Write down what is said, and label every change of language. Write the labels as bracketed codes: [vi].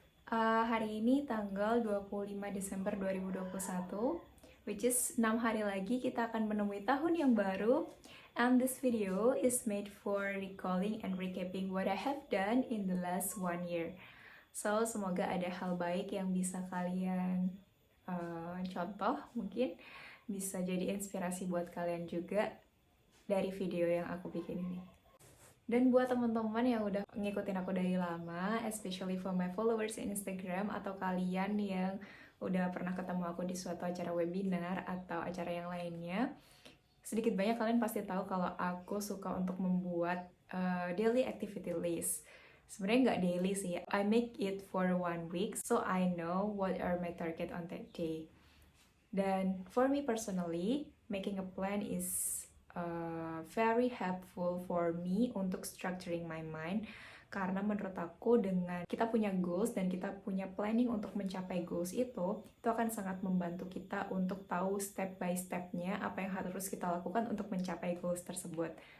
[id] Hari ini tanggal 25 Desember 2021, [en] which is [id] 6 hari lagi kita akan menemui tahun yang baru. [en] And this video is made for recalling and recapping what I have done in the last 1 year. [id] So, semoga ada hal baik yang bisa kalian contoh, mungkin bisa jadi inspirasi buat kalian juga dari video yang aku bikin ini. Dan buat teman-teman yang udah ngikutin aku dari lama, [en] especially for my followers in Instagram [id] atau kalian yang udah pernah ketemu aku di suatu acara webinar atau acara yang lainnya, sedikit banyak kalian pasti tahu kalau aku suka untuk membuat daily activity list. Sebenarnya nggak daily sih, [en] I make it for 1 week, so I know what are my target on that day. [id] Dan [en] for me personally, making a plan is very helpful for me [id] untuk [en] structuring my mind, [id] karena menurut aku dengan kita punya goals dan kita punya planning untuk mencapai goals itu akan sangat membantu kita untuk tahu step by stepnya apa yang harus kita lakukan untuk mencapai goals tersebut.